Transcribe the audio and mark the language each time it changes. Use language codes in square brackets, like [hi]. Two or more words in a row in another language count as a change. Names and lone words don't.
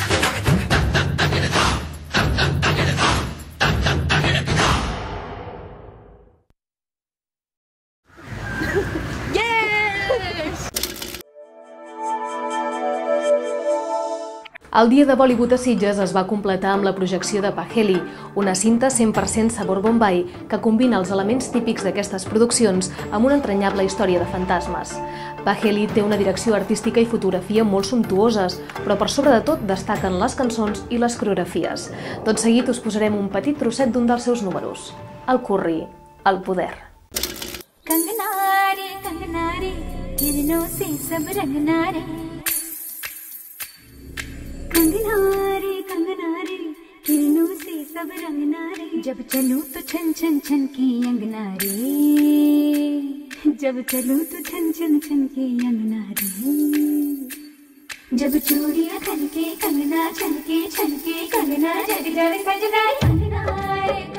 [ca] El dia de Bollywood a Sitges es va completar amb la projecció de Paheli, una cinta 100% sabor Bombay que combina els elements típics d'aquestes produccions amb una entranyable història de fantasmes. Paheli té una direcció artística i fotografia molt sumptuoses, però per sobre de tot destaquen les cançons i les coreografies. Tot seguit us posarem un petit trosset d'un dels seus números, el curri, el poder. [hi] सजना रे किरणों से सब रंगना रे कंगना रे किरणों से सब रंगना रे जब चलूं तो छन छन छन की अंगना रे जब चलूं तो छन छन छन की अंगना रे जब चूड़ियां खनके कंगना छनके छनके कंगना जग जग सजना कंगना रे